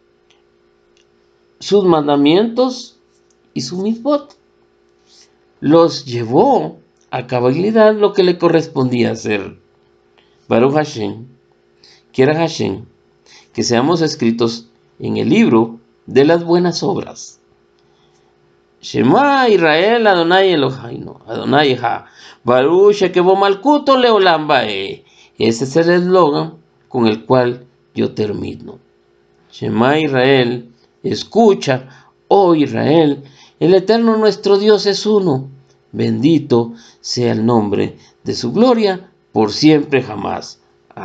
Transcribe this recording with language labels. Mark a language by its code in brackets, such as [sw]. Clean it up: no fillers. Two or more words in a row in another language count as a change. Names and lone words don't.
[es] sus mandamientos y su mitzvot, los llevó a cabalidad lo que le correspondía hacer. [he] ברוך השם, [es] quiera Hashem, que seamos escritos en el libro de las buenas obras. [he] שמע ישראל אדוני אלוהינו, אדוני הא, ברוך שכבו מלכותו לעולם בא. [es] Ese es el eslogan con el cual yo termino. [he] שמע ישראל, [es] escucha, oh Israel, el Eterno nuestro Dios es uno. Bendito sea el nombre de su gloria por siempre jamás.